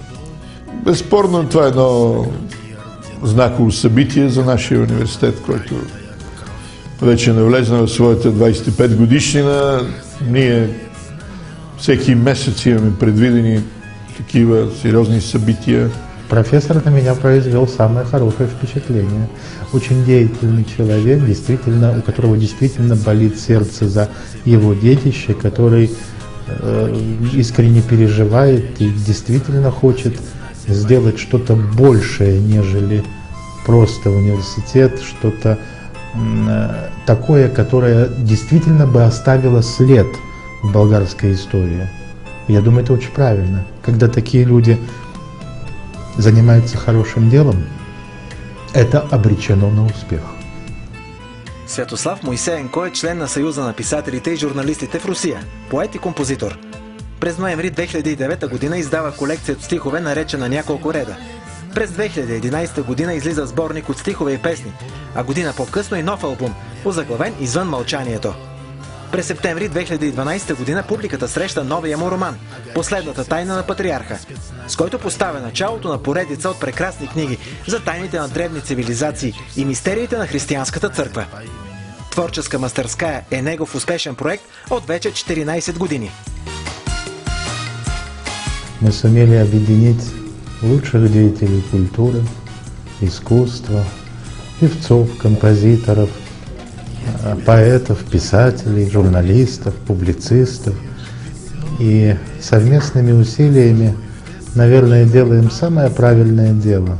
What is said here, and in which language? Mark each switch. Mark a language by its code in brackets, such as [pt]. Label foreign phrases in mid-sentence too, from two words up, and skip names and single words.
[bg] Безспорно, това е едно знаково събитие за нашия университет, който вече навлезна в своята 25 годишнина. Ние всеки месец имаме предвидени такива сериозни събития. [ru] Профессор на меня произвел самое хорошее впечатление. Очень деятельный человек, действительно, у которого действительно болит сердце за его детище, который искренне переживает и действительно хочет сделать что-то большее, нежели просто университет, что-то такое, которое действительно бы оставило след в болгарской истории. Я думаю, это очень правильно. Когда такие люди занимаются хорошим делом, это обречено на успех. [bg] Светослав Моисеенко е член на Съюза на писателите и журналистите в Русия, поет и композитор. През ноември 2009 година издава колекция от стихове, наречена "Няколко реда". През 2011 година излиза сборник от стихове и песни, а година по-късно и нов албум, озаглавен "Извън мълчанието". През септември 2012 година публиката среща новия му роман "Последната тайна на патриарха", с който поставя началото на поредица от прекрасни книги за тайните на древни цивилизации и мистериите на християнската църква. Творческа мастерская е негов успешен проект от вече 14 години. [ru] Мы сумели объединить лучших деятелей культуры, искусства, певцов, композиторов, поэтов, писателей, журналистов, публицистов. И совместными усилиями, наверное, делаем самое правильное дело.